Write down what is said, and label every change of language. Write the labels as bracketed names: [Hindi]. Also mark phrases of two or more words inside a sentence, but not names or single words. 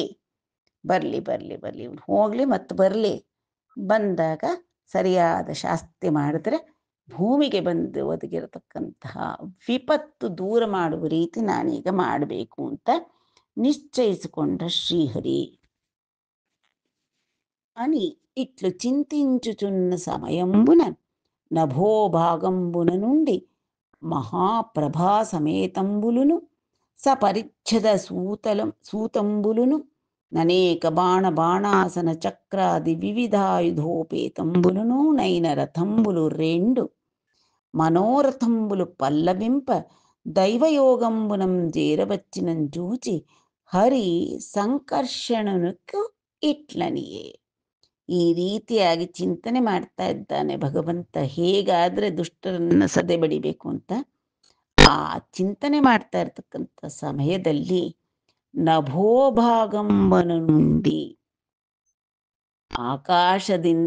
[Kannada] ಬರ್ಲಿ ಬರ್ಲಿ ಬರ್ಲಿ, ಇವ್ನು ಹೋಗ್ಲಿ ಮತ್ತು ಬರ್ಲಿ. ಬಂದಾಗ ಸರಿಯಾದ ಶಾಸ್ತಿ ಮಾಡಿದ್ರೆ ಭೂಮಿಗೆ ಬಂದು ಒದಗಿರತಕ್ಕಂತಹ ವಿಪತ್ತು ದೂರ ಮಾಡುವ ರೀತಿ ನಾನೀಗ ಮಾಡಬೇಕು ಅಂತ ನಿಶ್ಚಯಿಸಿಕೊಂಡ ಶ್ರೀಹರಿ. [Telugu] అని ఇట్లు చింతించుచున్న సమయంబున నభోభాగంబున నుండి మహాప్రభా సమేతంబులును సపరిచ్ఛద సూతంబులును ననేక బాణాసన చక్రాది వివిధాయుధోపేతంబులును నైన రథంబులు రెండు మనోరథంబులు పల్లవింప దైవయోగంబునం చేరవచ్చినం చూచి హరి సంకర్షణనక్కూ ఇట్లనియే. [Kannada] ಈ ರೀತಿಯಾಗಿ ಚಿಂತನೆ ಮಾಡ್ತಾ ಇದ್ದಾನೆ ಭಗವಂತ, ಹೇಗಾದ್ರೆ ದುಷ್ಟರನ್ನ ಸದೆ ಬಡಿಬೇಕು ಅಂತ. ಆ ಚಿಂತನೆ ಮಾಡ್ತಾ ಇರ್ತಕ್ಕಂಥ ಸಮಯದಲ್ಲಿ [Telugu] నభోభాగంబన నుండి [Kannada] ಆಕಾಶದಿಂದ